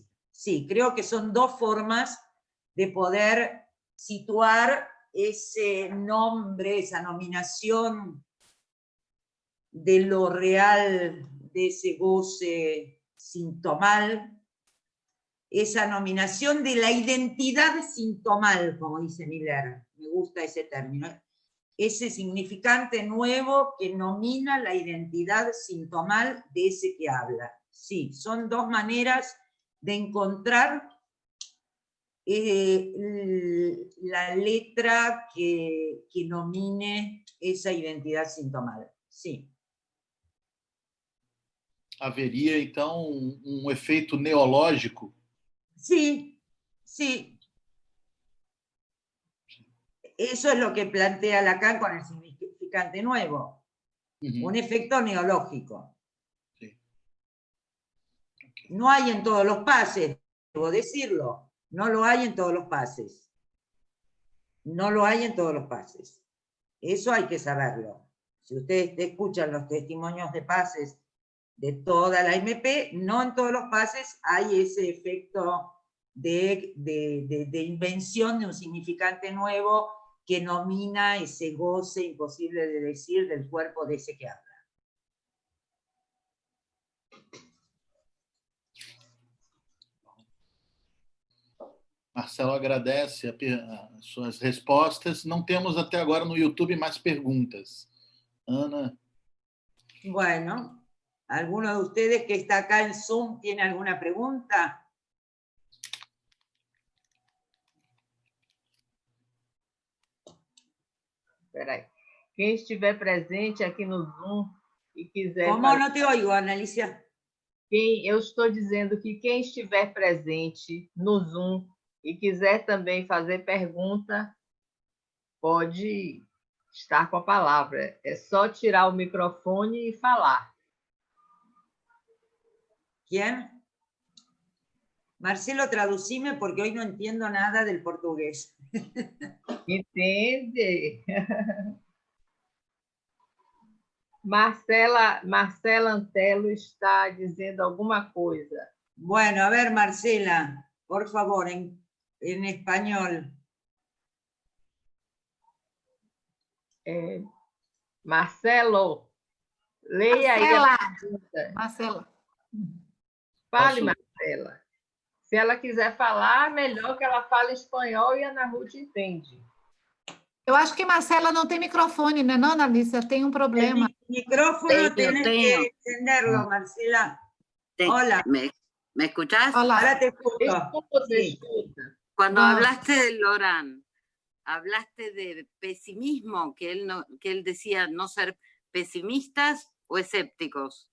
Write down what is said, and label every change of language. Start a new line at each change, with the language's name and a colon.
Spanish: Sí, creo que son dos formas de poder situar ese nombre, esa nominación de lo real, de ese goce sintomal, esa nominación de la identidad sintomal, como dice Miller, me gusta ese término, ese significante nuevo que nomina la identidad sintomal de ese que habla. Sí, son dos maneras de encontrar la letra que nomine esa identidad sintomal. Sí.
Portuguese: Haveria, então, efeito neológico?
Spanish: Sí, sí. Eso es lo que plantea Lacan con el significante nuevo. Un efecto neológico. Sí. Okay. No hay en todos los pases, debo decirlo. No lo hay en todos los pases. No lo hay en todos los pases. Eso hay que saberlo. Si ustedes escuchan los testimonios de pases de toda la MP, no en todos los pases hay ese efecto de invención de un significante nuevo que nomina ese goce imposible de decir del cuerpo de ese que habla.
Portuguese: Marcelo agradece as suas respostas. Não temos até agora no YouTube mais perguntas. Ana.
Spanish: Bueno, ¿alguno de ustedes que está acá en Zoom tiene alguna pregunta?
Portuguese: Espera aí. Quem estiver presente aqui no Zoom e quiser...
Spanish: Como não te oigo, Analicia?
Portuguese: Eu estou dizendo que quem estiver presente no Zoom e quiser também fazer pergunta, pode estar com a palavra. É só tirar o microfone e falar.
Spanish: ¿Quién? Marcelo, traducime porque hoy no entiendo nada del portugués.
Portuguese: Entende? Marcela Antelo está dizendo alguma coisa.
Spanish: Bueno, a ver, Marcela, por favor, en español.
Portuguese: Marcelo, leia aí a pergunta. Marcela. Fale, Marcela. Se ela quiser falar, melhor que ela fale espanhol e a Ana Ruth entende. Eu acho que Marcela não tem microfone, né, não, Analícia? Tem um problema.
Spanish: El micrófono tienes que encenderlo, Marcela. Hola. ¿Me escuchás? Hola. Ahora te escucho.
Portuguese: Te escuta.
Spanish: Cuando hablaste de Laurent, ¿hablaste de pesimismo, que él decía no ser pesimistas o escépticos?